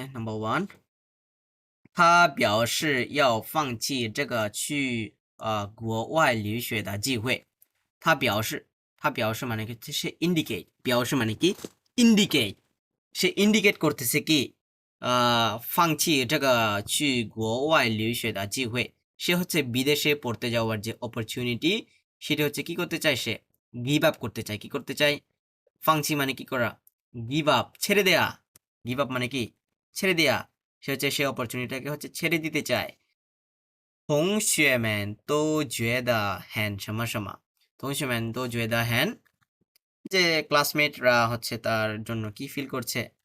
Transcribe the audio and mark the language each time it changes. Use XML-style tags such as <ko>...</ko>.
<zh>নাম্বার 1他表示要放弃这个去国外留学的机会。他表示，他表示</zh> <bn>মানে কি? সে indicate，表示মানে কি? indicate，সে indicate করতেছে কি?</bn> <zh>放弃这个去国外留学的机会。</zh> <bn>সে হচ্ছে বিদেশে পড়তে যাওয়ার যে অপরচুনিটি, সেটা হচ্ছে কি করতে চায়? সে গিভ আপ করতে চায়। কি করতে চায়? ফাংচি মানে কি করা? গিভ আপ, ছেড়ে দেয়া। গিভ আপ মানে কি? ছেড়ে দেয়া। সে হচ্ছে সে অপরচুনিটিটাকে হচ্ছে ছেড়ে দিতে চায়।</bn> <zh>同学们都觉得很什么什么，同学们都觉得很</zh> <bn>যে ক্লাসমেটরা হচ্ছে তার জন্য কি ফিল করছে?</bn>